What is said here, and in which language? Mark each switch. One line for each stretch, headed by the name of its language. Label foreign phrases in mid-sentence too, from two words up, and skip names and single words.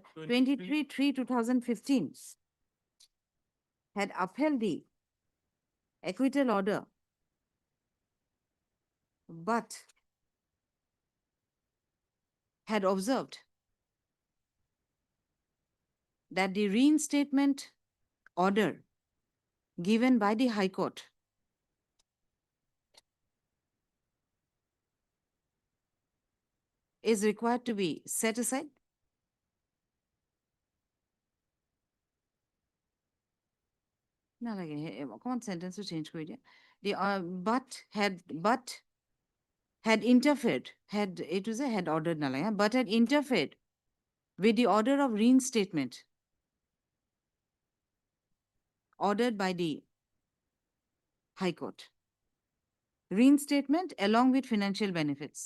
English: 23/3/2015 had upheld the acquittal order, but had observed that the reinstatement order given by the High Court is required to be set aside
Assamese: না লাগে
English: অকমান sentence to change
Assamese: কৰি দিয়া
English: but had interfered, had ordered nalaya, but had interfered with the order of reinstatement ordered by the High Court. Reinstatement along with financial benefits.